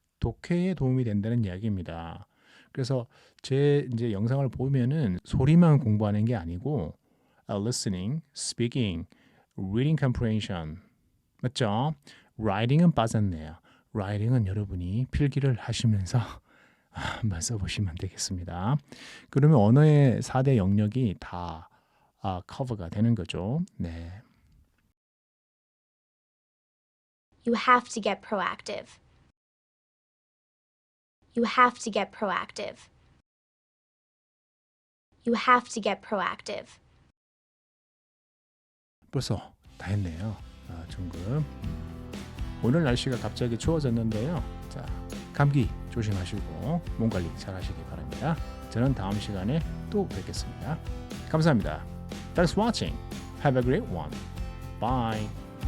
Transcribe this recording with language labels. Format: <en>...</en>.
<ko>독해에 도움이 된다는 이야기입니다. 그래서 제 이제 영상을 보면은 소리만 공부하는 게 아니고 listening, speaking, reading comprehension 맞죠? writing은 빠졌네요. writing은 여러분이 필기를 하시면서 한번 써보시면 되겠습니다. 그러면 언어의 4대 영역이 다 커버가 되는 거죠. 네.</ko> <en>You have to get proactive. You have to get proactive. You have to get proactive.</en> <ko>벌써 다 했네요. 중급. 오늘 날씨가 갑자기 추워졌는데요. 자, 감기 조심하시고 몸 관리 잘 하시기 바랍니다. 저는 다음 시간에 또 뵙겠습니다. 감사합니다.</ko> <en>Thanks for watching. Have a great one. Bye.</en>